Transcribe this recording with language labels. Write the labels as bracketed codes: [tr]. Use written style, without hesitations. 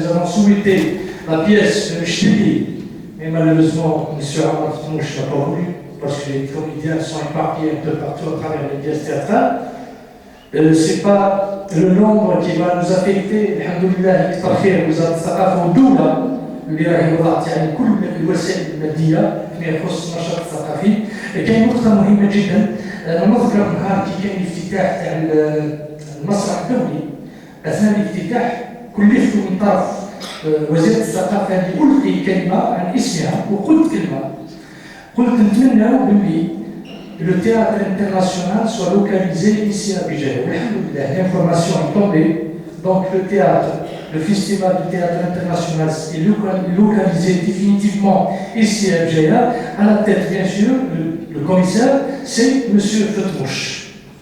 [fr] Nous avons souhaité la pièce de Ch'tili, mais malheureusement, M. Omar Fmouch n'a pas voulu, parce que les comédiens sont éparpillés un peu partout à travers les pièces théâtrales. Ce n'est pas le nombre qui va nous affecter. Alhamdoulilah, [ar] يكثر خير وزارة الثقافة والدولة اللي راهي وضعت يعني كل الوسائل المادية فيما يخص النشاط الثقافي. كاين نقطة مهمة جدا، نذكر نهار كي كان الافتتاح تاع المسرح الدولي. أثناء الافتتاح كلفت من طرف وزيرة الثقافة أن ألقي كلمة عن اسمها، وقلت كلمة، قلت نتمنى باللي [fr] le théâtre international soit localisé ici à Béjaïa. L'information est tombée, donc le festival du théâtre international est localisé définitivement ici à Béjaïa. À la tête, bien sûr, le commissaire, c'est M. Fmouch.